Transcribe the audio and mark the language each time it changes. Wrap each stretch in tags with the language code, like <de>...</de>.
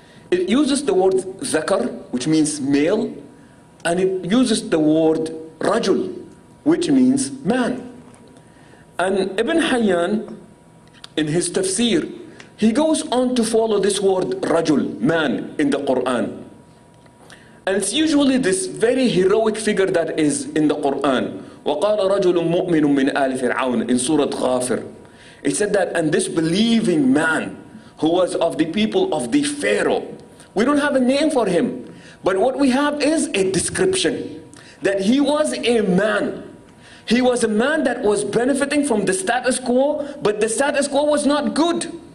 <en>It uses the word zakar, which means male, and it uses the word rajul, which means man. And Ibn Hayyan, in his tafsir, he goes on to follow this word rajul, man, in the Quran. And it's usually this very heroic figure that is in the Quran.</en> <ar>وَقَالَ رَجُلٌ مُؤْمِنٌ مِّنْ آلِ فِرْعَوْنَ</ar> <en>in Surah Ghafir. It said that, and this believing man who was of the people of the Pharaoh. We don't have a name for him, but what we have is a description. That he was a man. He was a man that was benefiting from the status quo, but the status quo was not good.</en>